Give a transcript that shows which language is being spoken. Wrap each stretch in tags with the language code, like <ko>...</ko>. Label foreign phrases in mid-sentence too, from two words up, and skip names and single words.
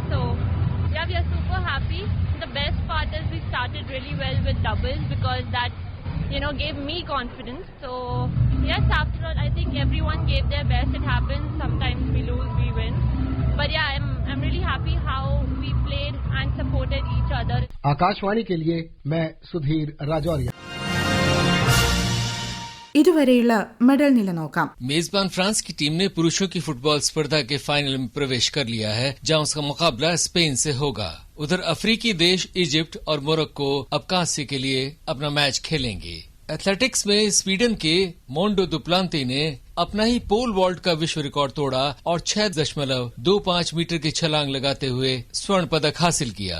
<en>So yeah, we are super happy. The best part is we started really well with doubles because that, gave me confidence. So yes, after all, I think everyone gave their best. It happens. Sometimes we lose, we win. But yeah, I'm really happy how we played and supported each other.</en> <hi>आकाशवाणी के लिए मैं सुधीर राजौरिया.</hi> <ml>ഇതുവരെയുള്ള മെഡൽ നില നോക്കാം.</ml> <hi>मेजबान फ्रांस की टीम ने पुरुषों की फुटबॉल स्पर्धा के फाइनल में प्रवेश कर लिया है, जहां उसका मुकाबला स्पेन से होगा. उधर अफ्रीकी देश इजिप्ट और मोरक्को अब कांस्य के लिए अपना मैच खेलेंगे. एथलेटिक्स में स्वीडन के मोंडो दुप्लांती ने अपना ही पोल वॉल्ट का विश्व रिकॉर्ड तोड़ा और 6.25 मीटर की छलांग लगाते हुए स्वर्ण पदक हासिल किया.</hi>